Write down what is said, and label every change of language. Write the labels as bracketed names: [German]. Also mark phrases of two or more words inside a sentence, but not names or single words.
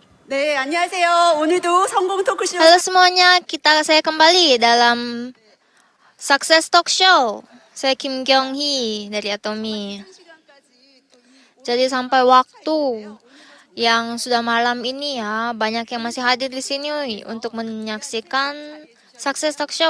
[Korean] 네, 안녕하세요. 오늘도 성공 토크쇼. [Indonesian] Halo semuanya, saya kembali dalam Success Talk Show. Saya Kim Kyung Hee dari Atomy. Jadi sampai waktu yang sudah malam ini ya, banyak yang masih hadir di sini untuk menyaksikan Success Talk Show.